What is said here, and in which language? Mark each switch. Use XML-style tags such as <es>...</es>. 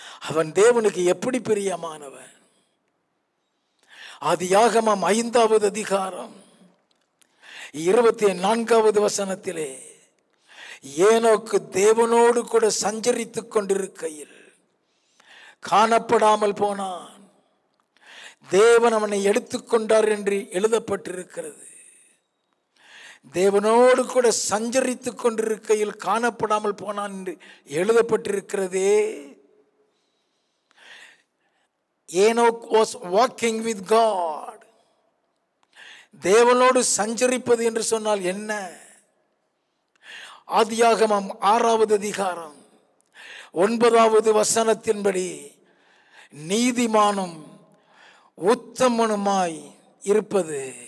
<ta>அவன் தேவனுக்கு எப்படி பிரியமானவன்? ஆதியாகமம் 5வது அதிகாரம் 24வது வசனத்திலே ஏனோக்கு தேவனோடு கூட சஞ்சரித்துக் கொண்டிருக்கையில் காணப்படாமல் போனான். தேவன் அவனை எடுத்துக்கொண்டார் என்று எழுதப்பட்டிருக்கிறது. தேவனோடு கூட சஞ்சரித்துக் கொண்டிருக்கையில் காணப்படாமல் போனான் என்று எழுதப்பட்டிருக்கிறதே.</ta> <en>Enoch was walking with God.</en> <ta>தேவனோடு சஞ்சரிப்பது என்று சொன்னால் என்ன? ஆதியாகமம் 6வது அதிகாரம் 9வது வசனத்தின்படி நீதிமானும் உத்தமனுமாய் இருப்பது.</ta>